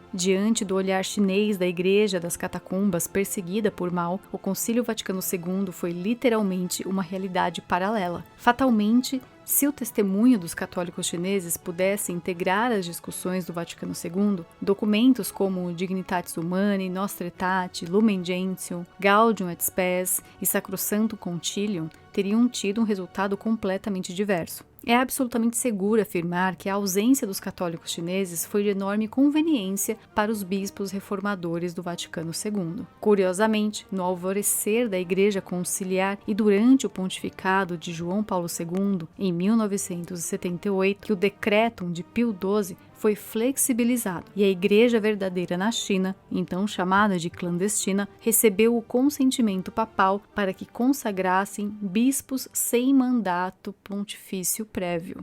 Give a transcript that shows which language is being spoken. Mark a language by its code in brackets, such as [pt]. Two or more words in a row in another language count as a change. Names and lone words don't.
[pt] Diante do olhar chinês da Igreja das Catacumbas perseguida por Mao, o Concílio Vaticano II foi literalmente uma realidade paralela. Fatalmente, se o testemunho dos católicos chineses pudesse integrar as discussões do Vaticano II, documentos como Dignitatis Humanae, Nostra Aetate, Lumen Gentium, Gaudium et Spes e Sacrosanctum Concilium teriam tido um resultado completamente diverso. É absolutamente seguro afirmar que a ausência dos católicos chineses foi de enorme conveniência para os bispos reformadores do Vaticano II. Curiosamente, no alvorecer da Igreja Conciliar e durante o pontificado de João Paulo II, em 1978, que o Decretum de Pio XII foi flexibilizado e a Igreja verdadeira na China, então chamada de clandestina, recebeu o consentimento papal para que consagrassem bispos sem mandato pontifício prévio.